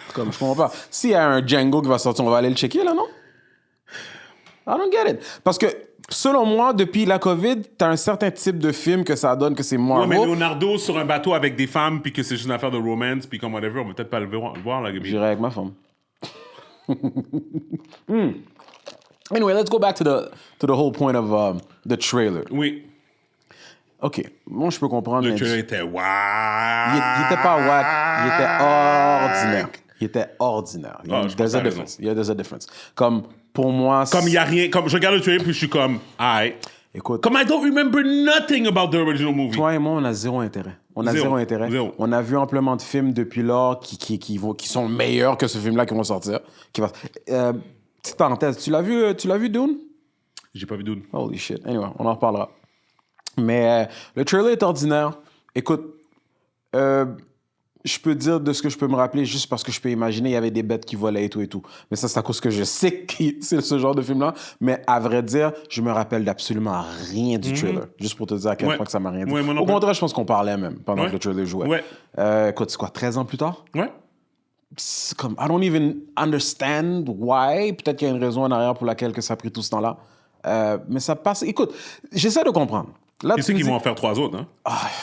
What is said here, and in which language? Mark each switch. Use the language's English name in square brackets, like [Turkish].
[French] Comme, je comprends pas. S'il y a un Django qui va sortir, on va aller le checker, là, non? [English] I don't get it. [French] Parce que, selon moi, depuis la COVID, t'as un certain type de film que ça donne que c'est Ouais, Marvel. mais Leonardo sur un bateau avec des femmes, puis que c'est juste une affaire de romance, puis comme whatever, on va peut-être pas le voir, là. J'irai avec ma femme. [English] Anyway, let's go back to the whole point of the trailer. [French] Oui. OK. Moi, je peux comprendre. Le trailer était waouh. Il était pas wack. Il était ordinaire. Il était ordinaire. [English] There's a difference. Yeah, there's a difference. [French] Comme, pour moi... Comme il y a rien... Comme je regarde le trailer, puis je suis comme... Aïe. Écoute... [English] Comme I don't remember nothing about the original movie. [French] Toi et moi, on a zéro intérêt. On a zéro intérêt. Zéro. On a vu amplement de films depuis lors qui sont meilleurs que ce film-là qui vont sortir. Petite parenthèse, tu l'as vu, Dune? J'ai pas vu Dune. [English] Holy shit. [French] Anyway, on en reparlera. Mais le trailer est ordinaire. Écoute, je peux dire de ce que je peux me rappeler juste parce que je peux imaginer il y avait des bêtes qui volaient et tout et tout. Mais ça, c'est à cause que je sais que c'est ce genre de film-là. Mais à vrai dire, je me rappelle d'absolument rien du trailer. Juste pour te dire à quel point que ça m'a rien dit. Ouais, Au contraire, je pense qu'on parlait même pendant que le trailer jouait. Ouais. Écoute, c'est quoi, 13 ans plus tard? Ouais. C'est comme, [English] I don't even understand why. [French] Peut-être qu'il y a une raison en arrière pour laquelle que ça a pris tout ce temps-là. Mais ça passe... Écoute, j'essaie de comprendre. Là, Tu sais qu'ils vont en faire 3 autres, hein?